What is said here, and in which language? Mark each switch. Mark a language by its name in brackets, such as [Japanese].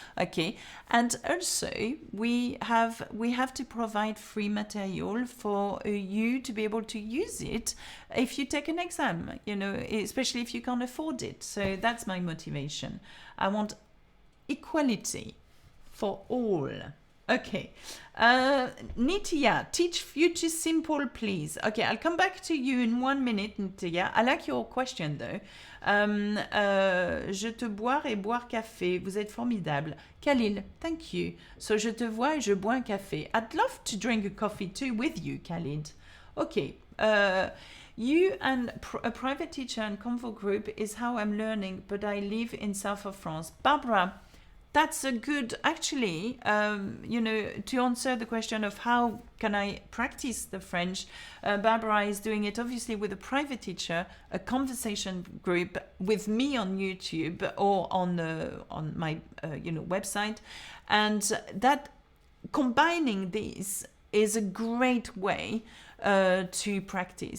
[English] Okay, and also we have to provide free material for you to be able to use it if you take an exam, you know, especially if you can't afford it. So that's my motivation. I want equality for all. Okay. Nitya, teach future simple, please. Okay, I'll come back to you in 1 minute, Nitya. I like your question, though. [French] Je te boire et boire café. Vous êtes formidable. [English] Khalil, thank you. So, [French] je te vois et je bois un café. [English] I'd love to drink a coffee, too, with you, Khalid. Okay. You and a private teacher and convo group is how I'm learning, but I live in south of France. Barbara, that's a good, actually, to answer the question of how can I practice the French, Barbara is doing it obviously with a private teacher, a conversation group with me on YouTube or on my website, and that combining these is a great way to practice.